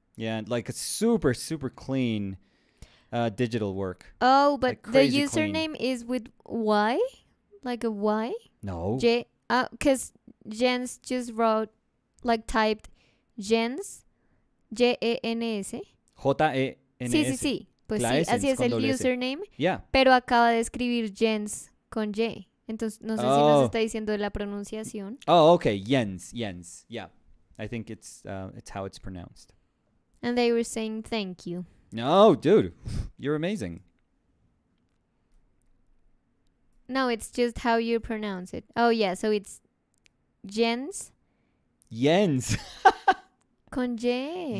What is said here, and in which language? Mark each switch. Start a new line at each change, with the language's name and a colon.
English: Yeah, like a super, super clean digital work. Oh, but Like the crazy clean. username is with Y? Like a Y? No. Because Jens just wrote, like typed Jens, Jens. J-E-N-S.
Spanish: Sí. Pues sí, Claesens así es con el doble S.
English: username, Yeah.
Spanish: pero acaba de escribir Jens con Y. Entonces, no sé si nos está diciendo la pronunciación.
English: Oh, okay. Jens. Yeah. I think it's how it's pronounced. And they were saying thank you. No, dude. You're amazing. No, it's just how you pronounce it. Oh, yeah, so it's Jens
Spanish: con Y.